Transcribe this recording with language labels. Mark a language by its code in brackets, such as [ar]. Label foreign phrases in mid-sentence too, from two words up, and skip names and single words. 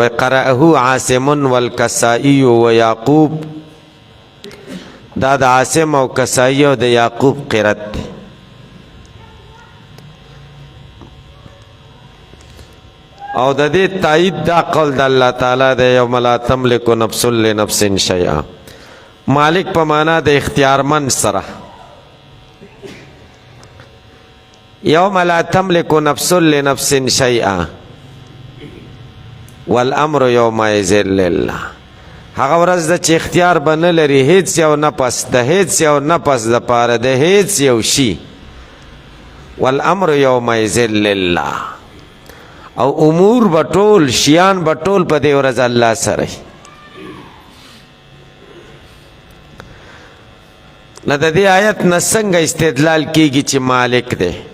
[ar] وقرأه عاصم والکسائی و یعقوب. [ps] دا د عاصم او کسائی او د یعقوب قرت دی. او د دې تایید دا قول د الله تعالی د [ar] یوم لا تملک نفس لنفس شیئا. [ps] مالک په معنا د اختیارمند سره. [ar] یوم لا تملک نفس لنفس شیئا والامر یومئذ لله. [ps] هغه ورځ د چې اختیار به نه لري هیڅ یو نفس، د هیڅ یو نفس دپاره د هیڅ یو شي. [ar] والامر یومئذ لله. [ps] او امور به ټول، شیان به ټول په دې ورځ الله سره. نه د دې آیت نه څنګه استدلال کیږي چې مالک دی.